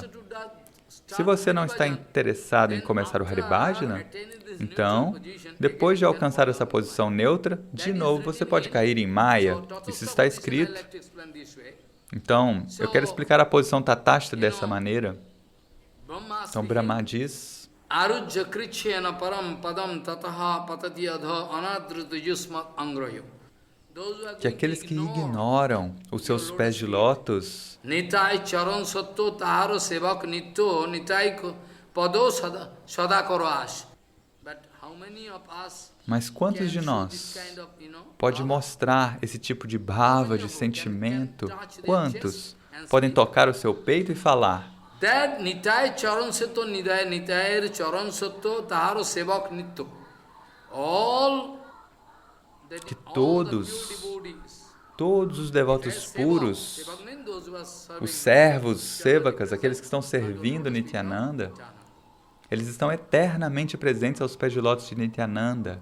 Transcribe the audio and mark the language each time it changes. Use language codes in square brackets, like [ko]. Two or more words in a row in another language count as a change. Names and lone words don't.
[pt] Se você não está interessado em começar o Haribhajana, então, depois de alcançar essa posição neutra, de novo você pode cair em Maya. Isso está escrito. Então, eu quero explicar a posição Tatasta dessa maneira. Então, Brahma diz, [sa] अरुज्य कृच्छ्रेण परं पदं ततः पतति अध अनादृत युष्मत् अङ्ग्रयो. [pt] Que aqueles que ignoram os seus pés de lótus, [bn] নিতাই চরণ সত্য তাহার সেবক নিত্য নিতাই পদ সদাকর আশ. [en] But how many of us [pt] mas quantos de nós pode mostrar esse tipo de bhava, de sentimento? Quantos podem tocar o seu peito e falar [bn] that নিতাই চরণ সত্য নিতাই চরণ সত্য তাহার সেবক নিত্য. [pt] Que todos os devotos puros, os servos, sevakas, aqueles que estão servindo Nityananda, eles estão eternamente presentes aos pés de lótus de Nityananda.